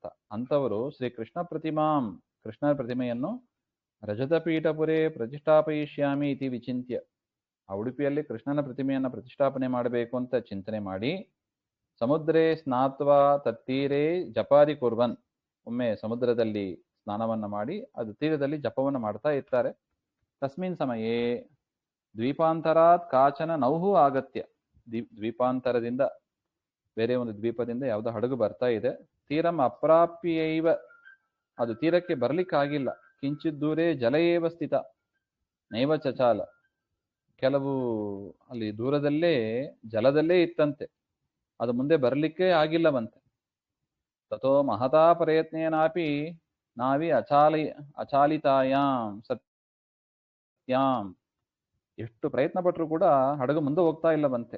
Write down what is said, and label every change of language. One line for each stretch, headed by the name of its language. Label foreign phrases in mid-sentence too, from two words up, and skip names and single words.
Kannada: ಅಂಥವರು ಶ್ರೀ ಕೃಷ್ಣ ಕೃಷ್ಣನ ಪ್ರತಿಮೆಯನ್ನು
Sanskrit: ರಜತಪೀಠಪುರೇ ಪ್ರತಿಷ್ಠಾಪಯಿಷ್ಯಾಮಿ ಇತಿ ವಿಚಿಂತ್ಯ,
Kannada: ಆ ಉಡುಪಿಯಲ್ಲಿ ಕೃಷ್ಣನ ಪ್ರತಿಮೆಯನ್ನು ಪ್ರತಿಷ್ಠಾಪನೆ ಮಾಡಬೇಕು ಅಂತ ಚಿಂತನೆ ಮಾಡಿ,
Sanskrit: ಸಮುದ್ರೇ ಸ್ನಾತ್ವಾ ತತ್ತೀರೇ ಜಪಾದಿ ಕುರ್ವನ್,
Kannada: ಒಮ್ಮೆ ಸಮುದ್ರದಲ್ಲಿ ಸ್ನಾನವನ್ನ ಮಾಡಿ ಅದು ತೀರದಲ್ಲಿ ಜಪವನ್ನು ಮಾಡ್ತಾ ಇರ್ತಾರೆ.
Sanskrit: ತಸ್ಮಿನ್ ಸಮಯೇ ದ್ವೀಪಾಂತರಾತ್ ಕಾಚನ ನೌಹು ಆಗತ್ಯ,
Kannada: ದ್ವೀಪಾಂತರದಿಂದ ಬೇರೆ ಒಂದು ದ್ವೀಪದಿಂದ ಯಾವುದೋ ಹಡಗು ಬರ್ತಾ ಇದೆ.
Sanskrit: ತೀರಂ ಅಪ್ರಾಪ್ಯೈವ,
Kannada: ಅದು ತೀರಕ್ಕೆ ಬರ್ಲಿಕ್ಕಾಗಿಲ್ಲ.
Sanskrit: ಕಿಂಚಿತ್ ದೂರೇ ಜಲಯೇವ ಸ್ಥಿತ ನೈವ ಚಚಾಲ,
Kannada: ಕೆಲವು ಅಲ್ಲಿ ದೂರದಲ್ಲೇ ಜಲದಲ್ಲೇ ಇತ್ತಂತೆ, ಅದು ಮುಂದೆ ಬರಲಿಕ್ಕೆ ಆಗಿಲ್ಲವಂತೆ.
Sanskrit: ತಥೋ ಮಹತಾ ಪ್ರಯತ್ನೇನಾಪಿ ನಾವಿ ಅಚಾಲಿತಾಯಾಂ ಸತ್ಯಾಂ,
Kannada: ಎಷ್ಟು ಪ್ರಯತ್ನ ಪಟ್ಟರು ಕೂಡ ಹಡಗು ಮುಂದೆ ಹೋಗ್ತಾ ಇಲ್ಲವಂತೆ.